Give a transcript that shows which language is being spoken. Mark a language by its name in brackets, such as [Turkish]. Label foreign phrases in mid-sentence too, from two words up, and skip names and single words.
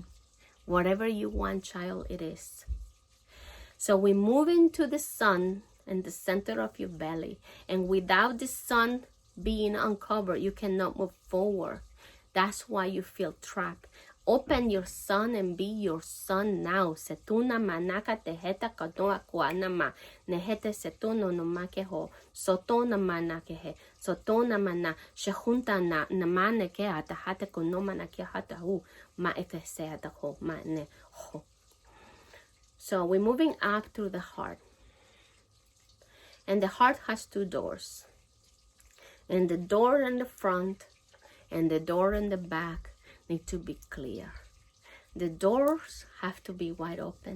[English] Whatever you want, child, it is. So we move into the sun in the center of your belly. And without the sun being uncovered, you cannot move forward. That's why you feel trapped. Open your sun and be your sun now. Setuna manaka teheta katoa kuanama. Nehete setuno no makeho. Sotona manakehe. Sotona mana. Shehunta na namane ke atahate konoma na ke hatahu. Ma eke seataho. Ma ne ho. So we're moving up through the heart. And the heart has two doors. And the door in the front and the door in the back need to be clear. The doors have to be wide open.